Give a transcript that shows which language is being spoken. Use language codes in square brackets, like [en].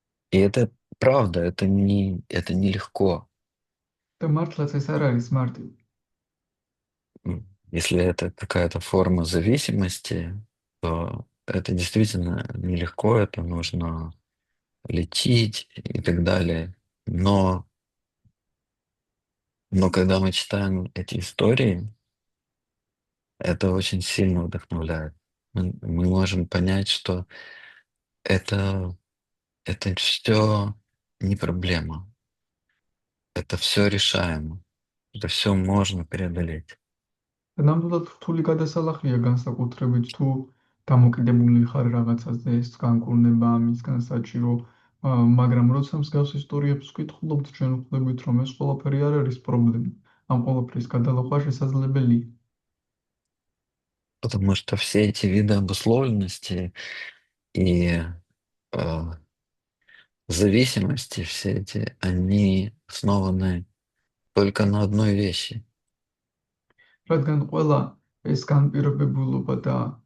[ru] И это правда, это нелегко. [ka] და მართლაც ეს არ არის მარტივი. [ru] Если это какая-то форма зависимости, то это действительно нелегко, это нужно лечить и так далее. Но когда мы читаем эти истории, это очень сильно вдохновляет. Мы можем понять, что это, это все не проблема, это все решаемо, это все можно преодолеть. [ka] და ნამდვილად რთული გადასალახია განსაკუთრებით თუ დამოკიდებული ხარ რაღაცაზე, ეს განკურნება ამისგან საჭირო, მაგრამ როცა მსგავს ისტორიებს ვკითხულობთ, ჩვენ ვხვდებით, რომ ეს ყველაფერი არ არის პრობლემა. ამ ყველაფრის გადალახვა შესაძლებელია. [ru] Потому что все эти виды обусловленности и э, зависимости, все эти, они основаны только на одной вещи. [ka] რადგან ყველა ეს განპირობებულობა და